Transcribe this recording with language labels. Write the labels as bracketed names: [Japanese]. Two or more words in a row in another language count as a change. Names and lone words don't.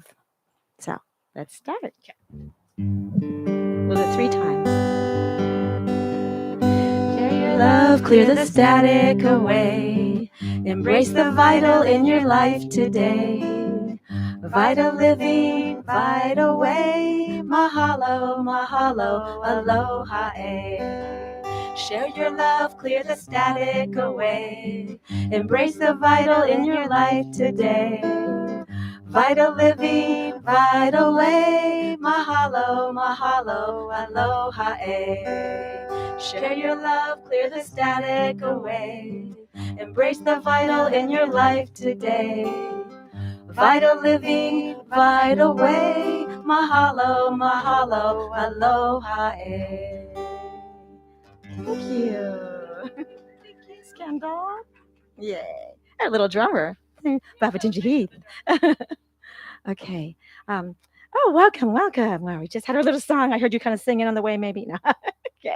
[English] So let's start. Okay. We'll do it 3 times. Share your love, clear the static away. Embrace the vital in your life today. Vital living, vital way. [Hawaiian] Mahalo, mahalo, aloha e. [English] Share your love, clear the static away. Embrace the vital in your life today. Vital living, vital way. [Hawaiian] Mahalo, mahalo, aloha e. [English] Share your love, clear the static away. Embrace the vital in your life today. Vital living, vital way. [Hawaiian] Mahalo, mahalo, aloha e. [English] Thank you. Thank you, Scandal. Yay. Our little drummer, Papa Ginger Heath. Okay. Oh, welcome, welcome. Wow, we just had our little song. I heard you kind of singing on the way, maybe. No. Okay.